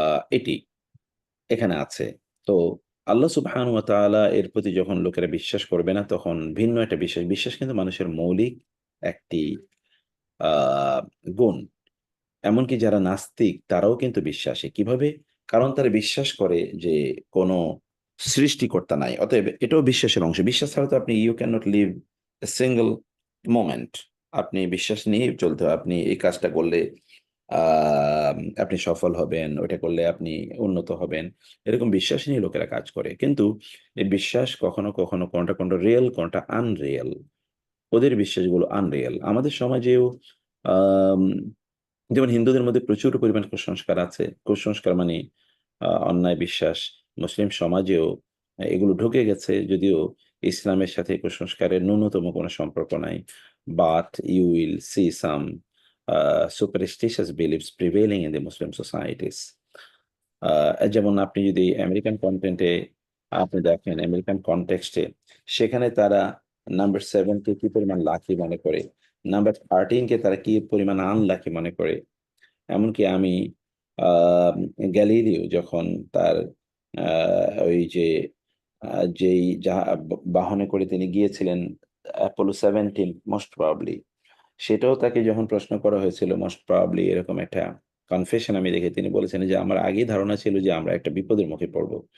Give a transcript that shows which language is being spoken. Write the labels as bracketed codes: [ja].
[bn] এটি এখানে আছে। তো আল্লাহ সুবহানাহু ওয়া তাআলা এর প্রতি যখন লোকেরা বিশ্বাস করবে না, তখন ভিন্ন একটা বিশ্বাস, বিশ্বাস কিন্তু মানুষের মৌলিক একটি আ গুণ। এমনকি যারা নাস্তিক তারাও কিন্তু বিশ্বাসী। কিভাবে? কারণ তারা বিশ্বাস করে যে কোনো সৃষ্টিকর্তা নাই। অতএব এটাও বিশ্বাসের অংশ। বিশ্বাস ছাড়া তো আপনি [en] you cannot live a single moment. [bn] আপনি বিশ্বাস নিয়েই চলতে হয়। আপনি এই কাজটা করলে আ আপনি সফল হবেন, ওইটা করলে আপনি উন্নত হবেন। এরকম বিশ্বাস নিয়ে লোকেরা কাজ করে। কিন্তু এই বিশ্বাস কখনো, কখনো কোনটা রিয়াল, কোনটা আনরিয়াল। ওদের বিশ্বাসগুলো আনরিয়াল। আমাদের সমাজেও আম যেমন হিন্দুদের মধ্যে প্রচুর পরিমাণ কুসংস্কার আছে। কুসংস্কার মানে অন্যায় বিশ্বাস। মুসলিম সমাজেও এগুলো ঢুকে গেছে, যদিও ইসলামের সাথে কুসংস্কারের ন্যূনতম কোনো সম্পর্ক নাই। [en] But you will see some superstitious beliefs prevailing in the Muslim societies. [bn] যেমন আপনি যদি আমেরিকান কনটেন্টে আপনি দেখেন, আমেরিকান কনটেক্সটে সেখানে তারা নাম্বার 7 কে কি পরিমাণ লাকি মনে করে, নাম্বার 13 কে তারা কি পরিমাণ আনলাকি মনে করে। এমনকি আমি আ গ্যালিলিও যখন তার আ ওই যে যেই বাহনে করে তিনি গিয়েছিলেন অ্যাপোলো 17 মোস্ট প্রবাবলি, সেটাও তাকে যখন প্রশ্ন করা হয়েছিল মোস্ট প্রবাবলি এরকম একটা কনফেশন আমি দেখি, তিনি বলেছেন যে, "আমার আগেই ধারণা ছিল যে আমরা একটা বিপদের মুখে পড়ব।"